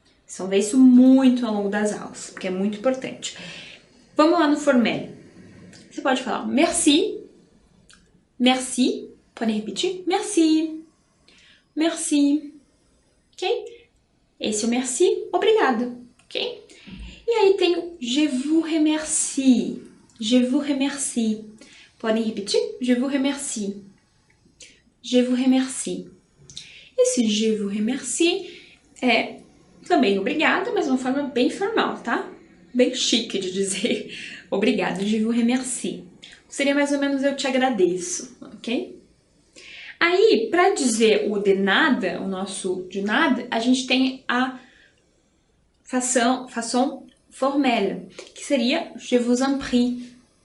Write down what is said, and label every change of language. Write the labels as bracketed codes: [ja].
[pt] Vocês vão ver isso muito ao longo das aulas, porque é muito importante. Vamos lá no formel. Você pode falar merci, merci, pode repetir, merci, merci, ok? Esse é o merci, obrigado, ok? E aí tem o [fr] je vous remercie, je vous remercie. [pt] Podem repetir? [fr] Je vous remercie, je vous remercie. [pt] Esse [fr] je vous remercie [pt] é também obrigado, mas uma forma bem formal, tá? Bem chique de dizer obrigado, [fr] je vous remercie. [pt] Seria mais ou menos eu te agradeço, ok? Aí, para dizer o de nada, o nosso de nada, a gente tem a façon formelle, que seria [fr] je vous en prie.